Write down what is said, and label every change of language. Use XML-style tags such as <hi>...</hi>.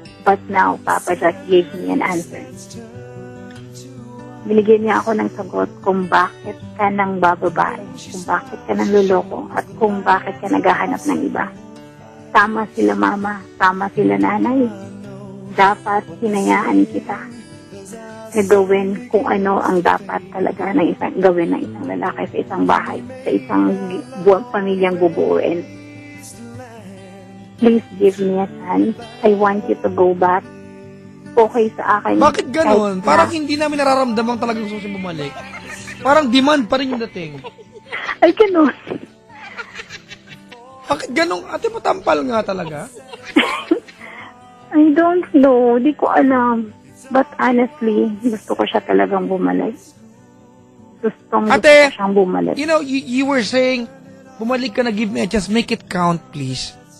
<en>But now, Papa just gave me an answer.</en> <tl>Binigyan niya ako ng sagot kung bakit ka nang bababae, kung bakit ka nang luloko, at kung bakit ka naghahanap ng iba. Tama sila mama, tama sila nanay. Dapat hinayaan kita na gawin kung ano ang dapat talaga na gawin ng isang lalaki sa isang bahay, sa isang pamilyang bubuuin.</tl> <en>Please give me a chance. I want you to go back.</en> <tl>Okay sa akin. Bakit ganun? Parang hindi namin nararamdaman talagang gusto siya bumalik. Parang demand pa rin yung dating. Ay, ganun. Bakit ganun? Ate, matampal nga talaga.</tl> <en>I don't know.</en> <tl>Di ko alam.</tl> <en>But honestly,</en> <tl>gusto ko siya talagang bumalik. Gusto ko siyang bumalik.</tl> <en>You know, you were saying,</en> <tl>bumalik ka na,</tl> <en>give me a chance, make it count, please.</en>